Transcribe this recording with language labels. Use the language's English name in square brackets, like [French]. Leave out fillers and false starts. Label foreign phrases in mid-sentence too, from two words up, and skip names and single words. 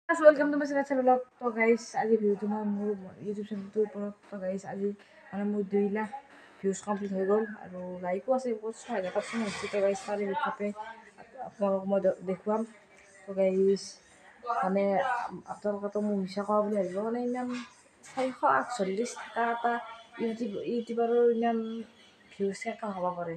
[English] welcome to my channel vlog. [Assamese] তো গাইস আজি ভিডিওটো মোৰ ইউটিউব চেনেলটোৰ ওপৰত। তো গাইস আজি মানে মোৰ 2 লাখ ভিউজ কমপ্লিট হৈ গ'ল আৰু লাইকো আছে 6,500 হৈছে। তো গাইস তাৰে বিষয়ে আপোনালোকক মই দেখুৱাম। তো গাইস মানে আপোনালোকেতো মোৰ মিছা কোৱা বুলি ভাবিব, মানে ইমান 448 থকা এটা ইউটিউবাৰৰ ইমান ভিউজ কেনেকৈ হ'ব পাৰে।